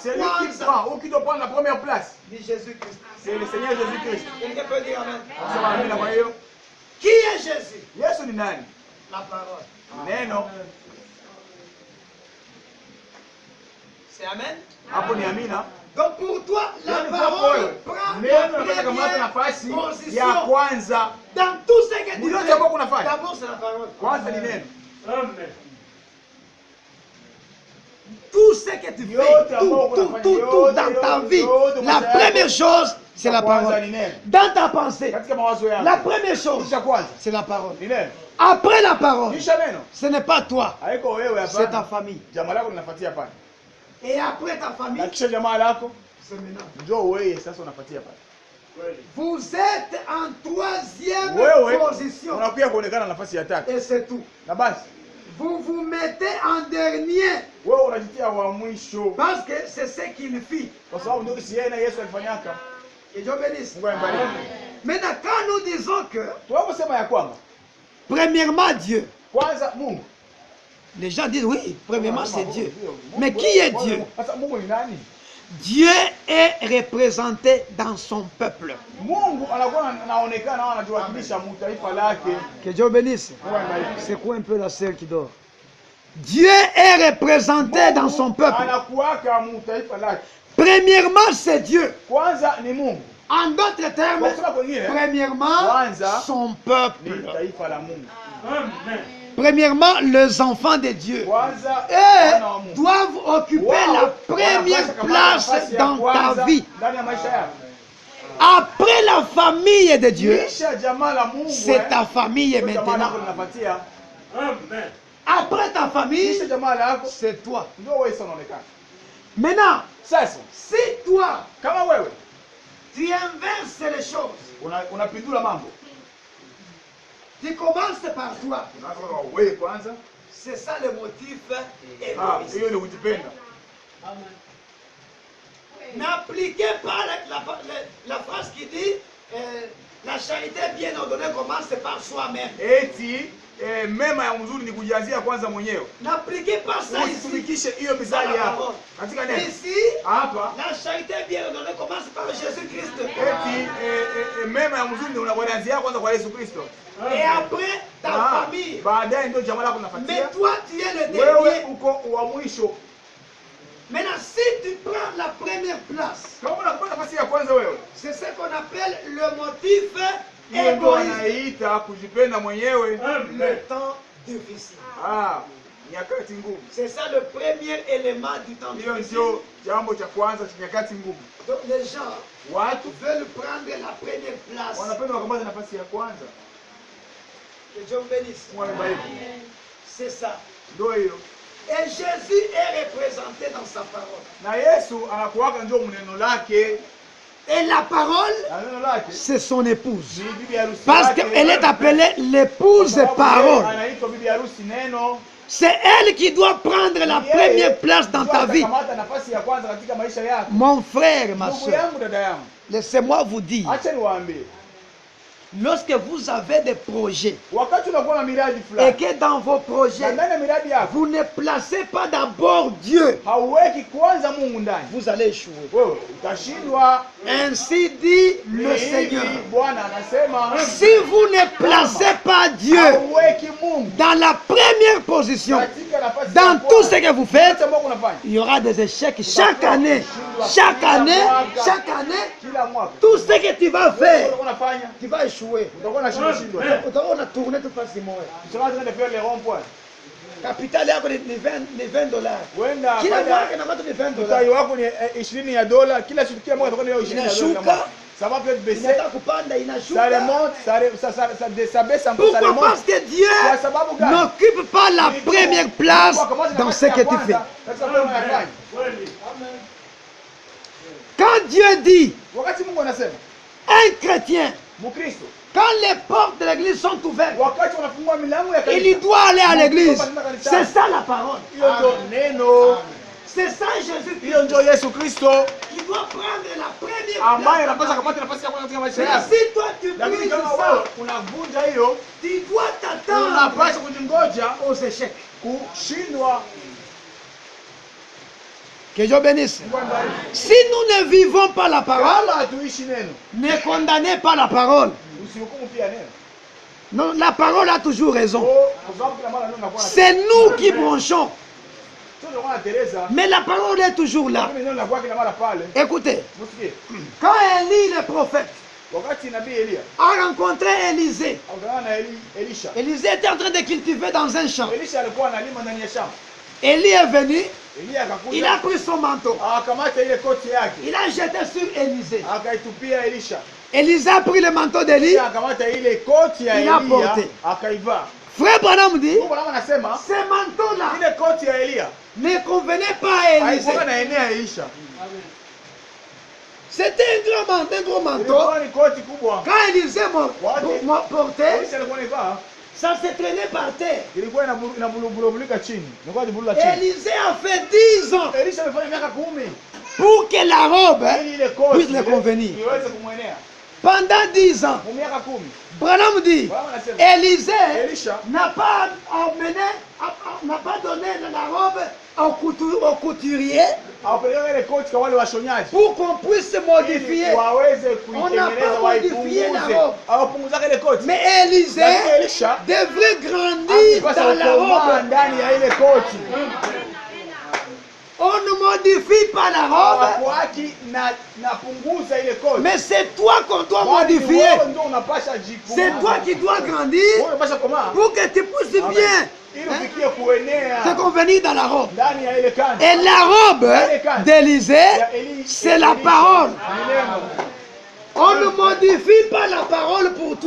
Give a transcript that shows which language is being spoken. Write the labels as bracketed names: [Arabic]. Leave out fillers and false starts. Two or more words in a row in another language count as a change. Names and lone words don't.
[French] c'est lui qui [Swahili] kwanza [French] prend ou qui doit prendre la première place. [Swahili] ni Jésus-Christ. [French] C'est le Seigneur Jésus-Christ. Quelqu'un peut dire amen? [Swahili] Sema amen. Kwa hiyo [French] Qui est Jésus? [Swahili] Yesu ni nani? [French] La parole. [Swahili] Neno. [French] C'est amen? [Swahili] Hapo ni amina. [French] Donc pour toi, la [Swahili] Yaani kwa [French] parole [Swahili] wewe, [French] prend [Swahili] neno [French] la [Swahili] nataka kamata [French] première [Swahili] nafasi ya [French] position. [Swahili] kwanza. [French] Dans tout ce que tu [Swahili] Mliote [French] fais, [Swahili] ambao kunafanya. [French] d'abord c'est la parole. [Swahili] Kwanza ni neno. [French] Tout ce que tu fais, tout dans ta vie, la première chose, c'est la parole. Dans ta pensée, [Swahili] Katika mawazo yako. [French] la première chose, [Swahili] Kisha kwanza [French] c'est la parole. [Swahili] ni neno. [French] Après la parole, [Swahili] Kisha neno. [French] ce n'est pas toi, [Swahili] Haiko wewe [French] c'est ta [Swahili] hapana. [French] famille. [Swahili] Jamaa lako linafuatia pale. [French] Et après ta famille, [Swahili] Na kisha jamaa lako [French] c'est maintenant. [Swahili] njoo wewe sasa unafuatia pale. [French] Vous êtes en troisième [Swahili] Wewe [French] position. [Swahili] unakuja kuonekana nafasi ya tatu. [French] Et c'est tout. [Swahili] Na basi [French] Vous vous mettez en dernier. [Swahili] wewe unajitia wa mwisho. [French] Parce que c'est ce qu'il fit. [Swahili] Kwa sababu ndio si yeye na Yesu alifanyaka. [French] Que Dieu bénisse. [Swahili] Mungu ambariki. [French] Maintenant, quand nous disons que, [Swahili] Tunaposema ya kwamba [French] premièrement, Dieu, [Swahili] kwanza Mungu. [French] les gens disent oui, premièrement, c'est Dieu. Mais qui est Dieu? [Swahili] Sasa Mungu ni nani? [French] Dieu est représenté dans son peuple. [Swahili] Mungu anakuwa anaonekana au anajiwakilisha mtaifa lake. [French] Que Dieu bénisse. [Swahili] Mungu ambariki. [French] C'est quoi un peu la sœur qui dort? Dieu est représenté dans son peuple. [Swahili] Anakuwaka mtaifa lake. [French] Premièrement, c'est Dieu. [Swahili] Kwanza ni Mungu. [French] En d'autres termes, [Swahili] Kwa kusema kwingine, [French] premièrement, [Swahili] Kwanza, [French] son [Swahili] ni [French] peuple. [Swahili] taifa la Mungu. [French] Premièrement, les enfants de Dieu. [Swahili] Kwanza [French] Eux [Swahili] wana wa Mungu. [French] doivent occuper [Swahili] Wao, [French] la première [Swahili] wanapaswa kamata [French] place [Swahili] nafasi ya [French] dans ta [Swahili] kwanza [French] vie. [Swahili] ndani ya maisha yako. [French] Après la famille de Dieu, [Swahili] Kisha jamaa la Mungu. [French] c'est ta famille [Swahili] Ndio jamaa [French] maintenant. [Swahili] lako linapatia. [French] Après ta famille, [Swahili] Kisha jamaa lako [French] c'est toi. [Swahili] ndio wewe sasa unaonekana. [French] Maintenant, [Swahili] Sasa [French] si toi, [Swahili] kama wewe [French] tu inverses les choses, [Swahili] unapindula mambo. [French] tu commences par toi. [Swahili] Unaanza kwa wewe kwanza. [French] C'est ça le motif égoïste. [Swahili] Hiyo ni kujipenda. [French] N'appliquez pas la phrase qui dit la charité bien ordonnée commence par soi-même. [Swahili] Eti mema ya mzuri ni kujianzia kwanza mwenyewe. [French] N'appliquez pas ça ici. [Swahili] Usitumikishe hiyo mizali yako. Katika neno. [French] Ici, [Swahili] Hapa [French] la charité bien ordonnée commence par Jésus-Christ. [Swahili] eti mema ya mzuri ni unaanzia kwanza kwa Yesu Kristo. [French] Et après, ta famille. [Swahili] Baadaye ndio jamaa lako [French] Mais [Swahili] linafuatia. [French] toi, tu es le [Swahili] Wewe [French] dernier. [Swahili] uko wa mwisho. [French] Maintenant, si tu prends la première place, [Swahili] Kama unakuwa nafasi ya kwanza wewe. [French] c'est ce qu'on appelle le motif [Swahili] Hiyo ndio [French] égoïste. [Swahili] anaita kujipenda mwenyewe. [French] Le temps difficile. [Swahili] Nyakati ngumu. [French] C'est ça le premier élément du temps [Swahili] Hiyo [French] difficile. [Swahili] ndio jambo cha kwanza cha nyakati ngumu. [French] Donc les gens [Swahili] Watu [French] veulent prendre la première place. [Swahili] wanapenda wakamata nafasi ya kwanza. [French] Que Dieu vous bénisse. [Swahili] Mungu amebariki. [French] C'est ça. [Swahili] Ndio hiyo. [French] Et Jésus est représenté dans sa parole. [Swahili] Na Yesu anakuwaka ndio mneno lake. [French] Et la parole, [Swahili] Na neno lake [French] c'est son épouse. [Swahili] ni bibi harusi. [French] Parce [Swahili] yake. [French] qu'elle est appelée l'épouse [Swahili] Sababu [French] parole. [Swahili] yeye anaitwa bibi harusi neno. [French] C'est elle qui doit prendre la [Swahili] Yeye [French] première place dans [Swahili] ndio [French] ta vie. [Swahili] atakamata nafasi ya kwanza katika maisha yako. [French] Mon frère, ma [Swahili] Ndugu [French] soeur, [Swahili] yangu, dada yangu, [French] laissez-moi vous dire, [Swahili] acha niwaambie. [French] lorsque vous avez des projets [Swahili] wakati unakuwa na miradi [French] et [Swahili] fulani [French] que dans vos [Swahili] na [French] projets, [Swahili] ndani ya miradi yako [French] vous ne placez pas d'abord Dieu, [Swahili] hauweki kwanza Mungu ndani, [French] vous allez échouer. [Swahili] wewe utashindwa. [French] Ainsi dit le [Swahili] Hivi [French] Seigneur. [Swahili] Bwana anasema [French] Si vous ne placez pas Dieu [Swahili] hauweki Mungu [French] dans la première position, [Swahili] katika nafasi [French] dans [Swahili] ya [French] tout ce [Swahili] kwanza, [French] que vous faites, [Swahili] yote ambayo unafanya [French] il y aura des échecs chaque année. Chaque année, chaque année, [Swahili] kila mwaka, [French] tout ce que tu vas [Swahili] wewe [French] faire, [Swahili] utakuwa unafanya, [French] tu vas échouer. [Swahili] utakuwa unashindwa shindwa. Utakuwa unatourner [French] tout facilement. Tu seras en train de faire les ronds-points. [Swahili] Capital yako ni 20 dollars. Wenda Kila baada mwaka inapata ni 20 dollars. mtaji wako ni 20 ya dola, kila siku kila mwaka utakuwa ni 20 ya dola. Inashuka. [French] Ça va peut-être baisser, [Swahili] Inataka kupanda, [French] ça [Swahili] inashuka. [French] remonte, ça baisse un peu, ça Pourquoi? remonte. Parce que Dieu [Swahili] Kwa sababu gani? [French] n'occupe pas la première place dans ce que tu fais. [Swahili] Sasa wewe unafanya. [French] Quand Dieu dit, [Swahili] Wakati Mungu anasema, [French] un chrétien, [Swahili] Mkristo, [French] quand les portes de l'église sont ouvertes, [Swahili] wakati unafungua milango ya kanisa, [French] il doit aller à l'église. C'est ça la parole. [Swahili] hiyo ndio neno, [French] C'est ça Jésus-Christ. [Swahili] hiyo ndio Yesu Kristo [French] Il doit prendre la première [Swahili] ambaye [French] place. [Swahili] anapaswa kupata nafasi ya kwanza katika maisha [French] Mais [Swahili] yako. [French] si toi tu [Swahili] Lakini [French] brises [Swahili] kama [French] ça, [Swahili] wewe unavunja hiyo, [French] tu dois t'attendre [Swahili] unapaswa kujingoja [French] aux échecs. [Swahili] kushindwa. [French] Que Dieu bénisse. [Swahili] Mungu ambariki. [French] Si nous ne vivons pas la parole, [Swahili] Kama hatuishi neno, [French] ne condamnez pas la parole. [Swahili] usihukumu pia neno. [French] Non, la parole a toujours raison. [Swahili] Kwa sababu kila mara neno linakuwa na [French] C'est nous qui bronchons. [Swahili] sio ndio kwa Teresa. [French] Mais la parole est toujours là. [Swahili] Lakini neno linakuwa kila mara pale. [French] Écoutez, [Swahili] Msikie. [French] quand Élie le prophète [Swahili] Wakati nabii Elia [French] a rencontré Élisée, [Swahili] akutana na Elisha. [French] Élisée était en train de cultiver dans un champ. [Swahili] Elisha alikuwa analima ndani ya shamba. [French] Élie est venu, [Swahili] Elia [French] il a [Swahili] akakuja, [French] pris son manteau, [Swahili] akamata ile koti yake, [French] il a jeté sur Élisée. [Swahili] akaitupia Elisha. [French] Élisée a pris le manteau d'Élie. [Swahili] Elisha akamata ile koti ya [French] Il a [Swahili] Elia [French] porté. [Swahili] akaivaa. [French] Frère Branham dit, [Swahili] Mungu naye anasema [French] ce manteau-là [Swahili] ile koti ya Elia [French] ne convenait pas à Élisée. [Swahili] haikuwa na enea Elisha. [French] C'était un gros manteau. [Swahili] Ilikuwa ni koti kubwa. [French] Quand Élisée portait, [Swahili] Elisha alikuwa anavaa, [French] ça se traînait par terre. [Swahili] ilikuwa inabulubulika chini. Ilikuwa inabulula chini. [French] Élisée a fait 10 ans [Swahili] Elisha amefanya miaka 10 [French] pour que la robe [Swahili] ili ile koti [French] puisse le convenir. [Swahili] iweze kumwenea. [French] Pendant 10 ans, [Swahili] Kwa miaka 10. [French] Branham dit, [Swahili] Bwana anasema [French] Élisée [Swahili] Elisha [French] n'a pas donné la robe au couturier [Swahili] awapeleka ile koti kwa wale washonyaji [French] pour qu'on puisse modifier. [Swahili] ili waweze [French] On n'a [Swahili] kuitengeneza [French] pas modifié la [Swahili] waipunguze. [French] robe. [Swahili] Awapunguzake ile koti. [French] Mais Élisée [Swahili] Lakini Elisha [French] devrait grandir [Swahili] alipaswa [French] dans la [Swahili] kukomaa [French] robe. [Swahili] ndani ya ile koti. [French] On ne modifie pas la robe, [Swahili] Hawakuaki na punguza ile koti. [French] mais c'est toi qu'on doit [Swahili] Bali ni [French] modifier. [Swahili] wewe ndio unapasha jipunguza. [French] C'est toi qui dois grandir [Swahili] Wewe unapasha komaa [French] pour que tu puisses [Swahili] Amen. [French] bien [Swahili] ili ufikie kuenea [French] te convenir dans la robe. [Swahili] ndani ya ile kanzu. [French] Et la robe d'Élisée, [Swahili] Ya Eli- [French] c'est la [Swahili] Elisha. [French] parole. [Swahili] Ni neno. [French] On ne modifie pas la parole pour toi.